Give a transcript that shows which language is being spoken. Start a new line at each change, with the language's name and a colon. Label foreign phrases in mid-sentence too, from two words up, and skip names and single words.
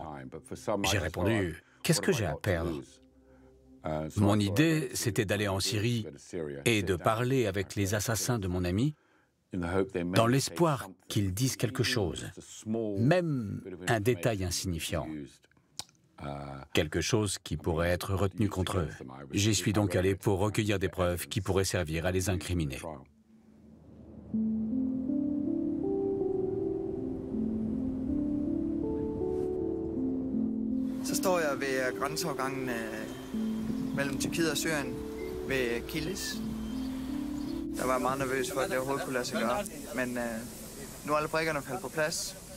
French: » J'ai répondu « Qu'est-ce que j'ai à perdre ?» Mon idée, c'était d'aller en Syrie et de parler avec les assassins de mon ami dans l'espoir qu'ils disent quelque chose, même un détail insignifiant. Quelque chose qui pourrait être retenu contre eux. J'y suis donc allé pour recueillir des preuves qui pourraient servir à les incriminer.
Danish: Så står jeg ved grænseovergangen mellem Tyrkiet og Syrien ved Kilis. Der var jeg meget nervøs for, at det overhovedet kunne lade sig gøre. Men nu er alle brikkerne faldet på plads.